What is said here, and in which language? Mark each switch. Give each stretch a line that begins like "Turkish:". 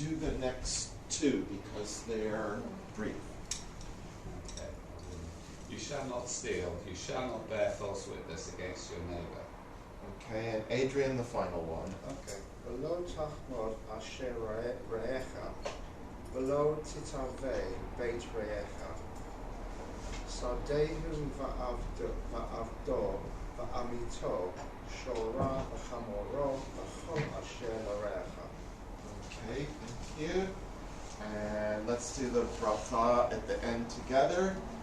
English: Do the next 2 because they are brief. You shall not steal. You shall not bear false witness against your neighbour. Okay, and Adrian, the final one. Okay.
Hebrew: ולא תחמוד אשר רעך, ולא תתאווה בית רעך. שדהו ועבדו ועמיתו, שורה וחמורו, וכל אשר לרעך.
English: Okay, thank you. And let's do the bracha at the end together.